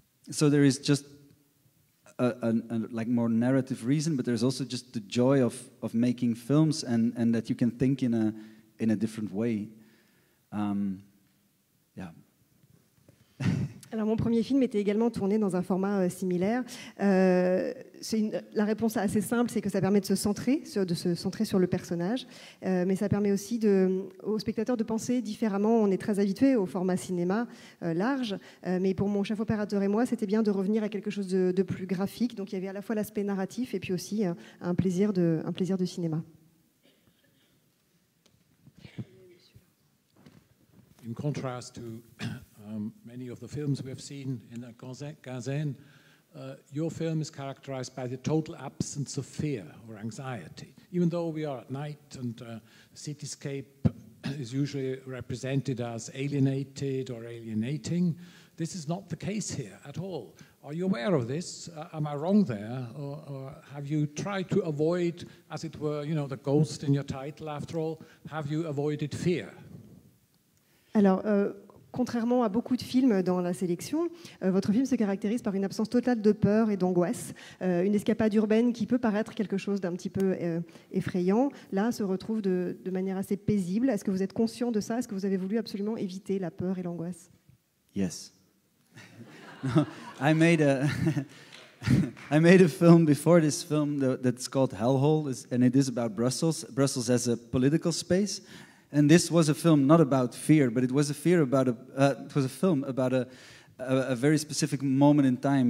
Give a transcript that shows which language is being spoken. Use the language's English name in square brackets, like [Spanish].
[English] So there is just a like more narrative reason, but there's also just the joy of making films and that you can think in a different way. Yeah. [French] Alors mon premier film était également tourné dans un format similaire. La réponse assez simple, c'est que ça permet de se centrer sur le personnage, mais ça permet aussi aux spectateurs de penser différemment. On est très habitué au format cinéma large, mais pour mon chef opérateur et moi, c'était bien de revenir à quelque chose de plus graphique. Donc il y avait à la fois l'aspect narratif et puis aussi un plaisir de cinéma. [English] In contrast to many of the films we have seen in Gazan, your film is characterized by the total absence of fear or anxiety. Even though we are at night and the cityscape is usually represented as alienated or alienating, this is not the case here at all. Are you aware of this? Am I wrong there? Or have you tried to avoid, as it were, the ghost in your title after all, have you avoided fear? [French] Alors, contrairement à beaucoup de films dans la sélection, votre film se caractérise par une absence totale de peur et d'angoisse. Une escapade urbaine qui peut paraître quelque chose d'un petit peu effrayant, là, se retrouve de manière assez paisible. Est-ce que vous êtes conscient de ça? Est-ce que vous avez voulu absolument éviter la peur et l'angoisse? [English] Yes. No, I made a I made a film before this film that's called Hellhole, and it is about Brussels. Brussels as a political space, and this was a film not about fear, but it was a film about a very specific moment in time.